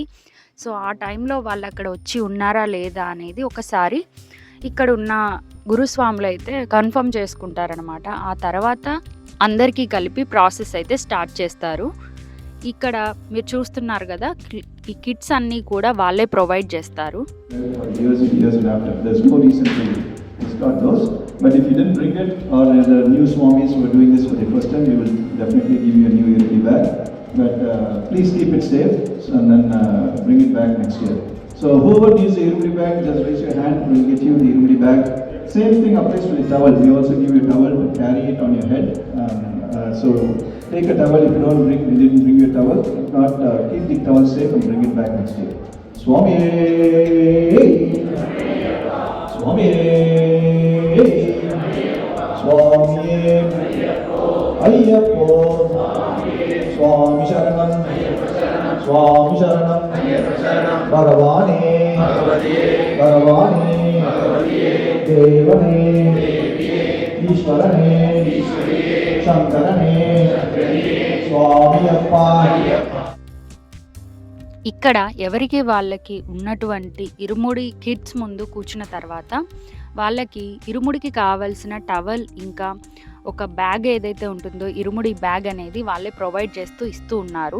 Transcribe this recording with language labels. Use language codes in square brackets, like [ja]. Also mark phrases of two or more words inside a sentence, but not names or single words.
[te] సో ఆ టైంలో వాళ్ళు అక్కడ వచ్చి ఉన్నారా లేదా అనేది ఒకసారి ఇక్కడ ఉన్న గురుస్వాములు అయితే కన్ఫర్మ్ చేసుకుంటారనమాట. ఆ తర్వాత అందరికీ కలిపి ప్రాసెస్ అయితే స్టార్ట్ చేస్తారు. ఇక్కడ మీరు చూస్తున్నారు కదా, ఈ కిట్స్ అన్నీ కూడా వాళ్ళే ప్రొవైడ్ చేస్తారు. [en] Got those, but if you didn't bring it, or the new swamis who are doing this for the first time, we will definitely give you a new Irumudi bag. But please keep it safe and then bring it back next year. So whoever needs the Irumudi bag, just raise your hand. We'll get you the Irumudi bag. Same thing applies to the towel. We also give you a towel to carry it on your head. So take a towel if you didn't bring your towel. If not, keep the towel safe and bring it back next year. Swami. Swami. [ml] സ്വാമി അയ്യപ്പ സ്വാമി ശരണം സ്വാമി ശരണം ഭഗവാനേ ഭഗവാനേ ദേവനേ ഈശ്വരനേ ശങ്കരനേ സ്വാമി അപ്പ. [te] ఇక్కడ ఎవరికి వాళ్ళకి ఉన్నటువంటి ఇరుముడి కిట్స్ ముందు కూర్చున్న తర్వాత వాళ్ళకి ఇరుముడికి కావాల్సిన టవల్, ఇంకా ఒక బ్యాగ్ ఏదైతే ఉంటుందో ఇరుముడి బ్యాగ్ అనేది వాళ్ళే ప్రొవైడ్ చేస్తూ ఇస్తూ ఉన్నారు.